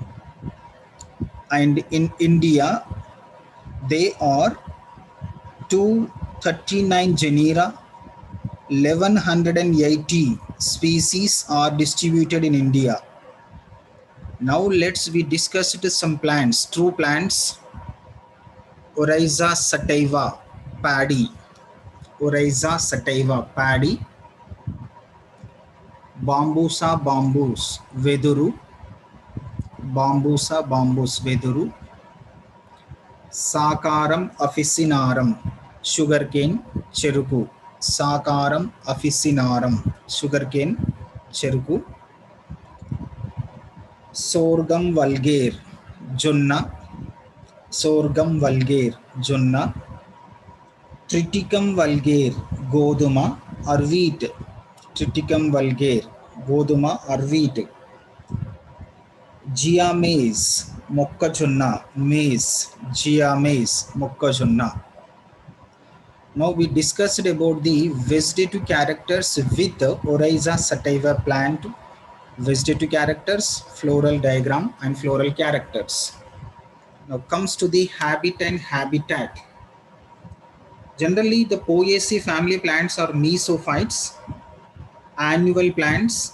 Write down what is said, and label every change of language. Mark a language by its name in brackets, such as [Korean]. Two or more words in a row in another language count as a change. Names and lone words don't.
[English] And in India, they are 239 genera, 1180 species are distributed in India. Now let's we discuss some plants, true plants. Oryza sativa, paddy. Oryza sativa, paddy. Bambusa bambus, Veduru. Bambusa bambus, Veduru. Sakaram officinarum, sugarcane, cheruku. Sakaram officinarum, sugarcane, cheruku. Sorghum vulgare, jonna. Sorghum vulgare, jonna. Triticum vulgare, goduma or wheat. Triticum vulgare, goduma or wheat. Gia maize, mokkajonna, maize. Gia maize, mokkajonna. Now we discussed about the vegetative characters with Oryza sativa plant, vegetative characters, floral diagram and floral characters. Now comes to the habit and habitat. Generally the Poaceae family plants are mesophytes, annual plants.